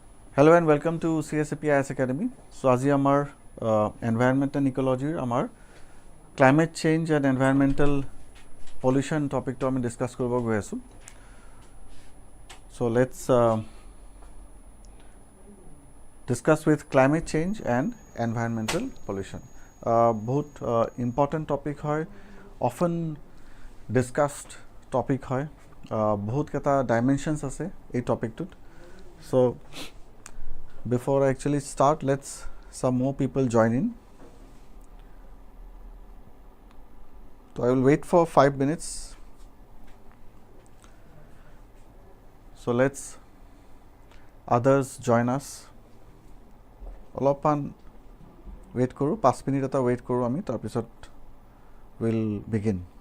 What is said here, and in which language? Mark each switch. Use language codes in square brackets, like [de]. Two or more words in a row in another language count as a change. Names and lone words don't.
[en] Hello and welcome to CSAP IS Academy. So, [as] আজি আমাৰ [en] environment and ecology [as] আমাৰ [en] climate change and environmental pollution topic [as] to আমি discuss কৰিব গৈ আছো. [en] So, let's discuss with climate change and environmental pollution. [as] বহুত [en] important topic [as] হয়, [en] often discussed topic [as] হয়, বহুত কেইটা dimensions আছে এই টপিকটোত. [en] So, before I actually start, let's some more people join in. So I will wait for 5 minutes. So let's others join us. [as] অলপমান wait কৰো, 5 মিনিট এটা wait কৰো আমি, তাৰপিছত [en] we'll begin.